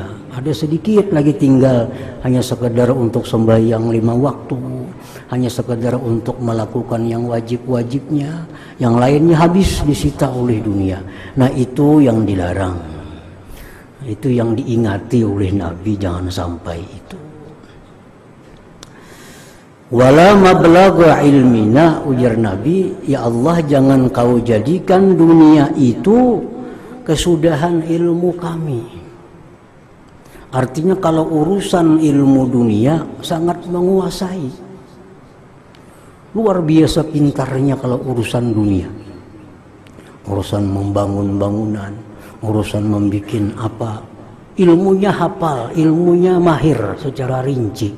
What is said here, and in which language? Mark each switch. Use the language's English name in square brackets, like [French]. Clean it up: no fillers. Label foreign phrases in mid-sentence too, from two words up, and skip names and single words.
[Indonesian] Ada sedikit lagi tinggal hanya sekedar untuk sembahyang 5 waktu, hanya sekedar untuk melakukan yang wajib-wajibnya, yang lainnya habis disita oleh dunia. Nah, itu yang dilarang, itu yang diingati oleh Nabi, jangan sampai itu. [Arabic] ولا مبلغ علمنا, [Indonesian] ujar Nabi, ya Allah jangan kau jadikan dunia itu kesudahan ilmu kami. Artinya kalau urusan ilmu dunia sangat menguasai, luar biasa pintarnya kalau urusan dunia, urusan membangun bangunan, urusan membikin apa, ilmunya hafal, ilmunya mahir secara rinci.